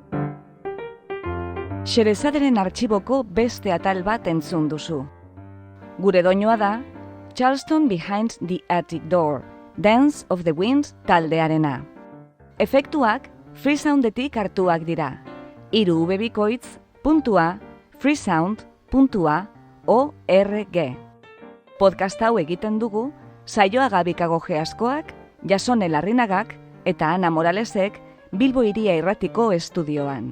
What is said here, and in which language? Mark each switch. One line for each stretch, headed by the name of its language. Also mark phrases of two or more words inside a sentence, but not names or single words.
Basque: Xerezaderen artxiboko beste atal bat entzun duzu. Gure doinoa da Charleston Behind the Attic Door, Dance of the Winds taldearena. Efektuak freesoundetik hartuak dira. 3 www.freesound.org. Podcast hau egiten dugu Saioaga Bikagoge Askoak, Jasone Larrinagak eta Ana Moralesek Bilbo Hiria Irratiko estudioan.